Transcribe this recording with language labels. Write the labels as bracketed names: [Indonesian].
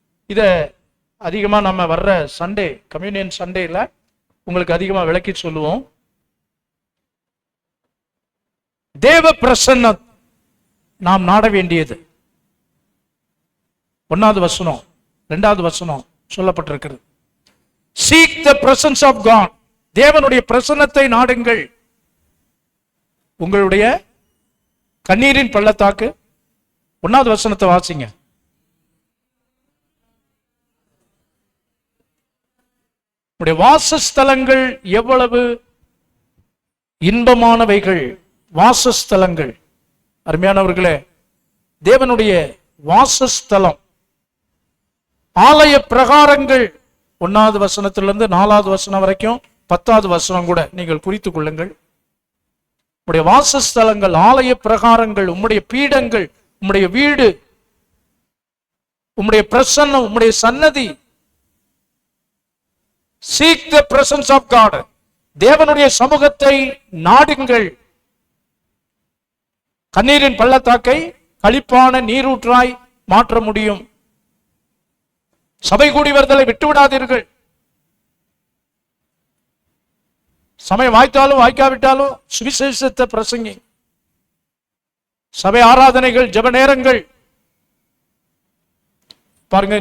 [Tamil] இத அதிகமா நம்ம வர்ற சண்டே, கம்யூனியன் சண்டேல உங்களுக்கு அதிகமா விளக்கி சொல்லுவோம். தேவ பிரசன்னம் நாம் நாட வேண்டியது. 1வது வசனம் 2வது வசனம் சொல்லப்பட்டிருக்கிறது. [English] Seek the presence of God. [Tamil] தேவனுடைய பிரசன்னத்தை நாடுங்கள். உங்களுடைய கண்ணீரின் பள்ளத்தாக்கு. 1வது வசனத்தை வாசிங்க. உடைய வாசஸ்தலங்கள் எவ்வளவு இன்பமானவைகள். வாசஸ்தலங்கள், அருமையானவர்களே, தேவனுடைய வாசஸ்தலம், ஆலய பிரகாரங்கள். 1வது வசனத்திலிருந்து 4வது வசனம் வரைக்கும், 10வது வசனம் கூட நீங்கள் குறித்துக் கொள்ளுங்கள். உடைய வாசஸ்தலங்கள், ஆலய பிரகாரங்கள், உம்முடைய பீடங்கள், உம்முடைய வீடு, உம்முடைய பிரசன்னம், உம்முடைய சன்னதி. [English] Seek the presence of God. [Tamil] தேவனுடைய சமூகத்தை நாடுங்கள். கண்ணீரின் பள்ளத்தாக்கை களிப்பான நீரூற்றாய் மாற்ற முடியும். சபை கூடி வருதலை விட்டுவிடாதீர்கள். சமயம் வாய்த்தாலும் வாய்க்காவிட்டாலும் சுவிசேஷத்தை பிரசங்கி. சபை ஆராதனைகள், ஜெப நேரங்கள் பாருங்க.